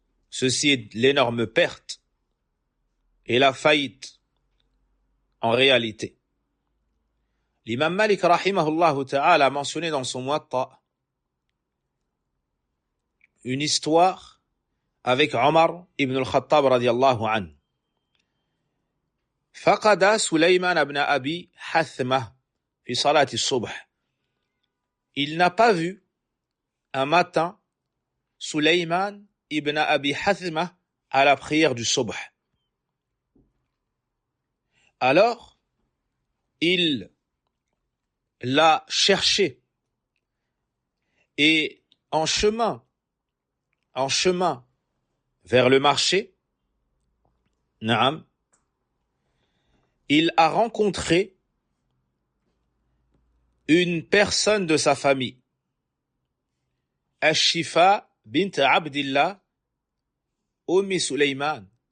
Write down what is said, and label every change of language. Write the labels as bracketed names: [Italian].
[French] Ceci est l'énorme perte et la faillite en réalité. L'imam Malik rahimahullah ta'ala a mentionné dans son Muwatta une histoire avec Omar ibn al-Khattab radiyallahu anhu. [Arabic] فقد سليمان بن أبي حثمة في صلاة الصبح. [French] Il n'a pas vu un matin Sulayman ibn Abi Hathma à la prière du subh. Alors, il l'a cherché et en chemin vers le marché, Naam, il a rencontré une personne de sa famille, Ash-Shifa bint Abdillah Ummi Sulayman.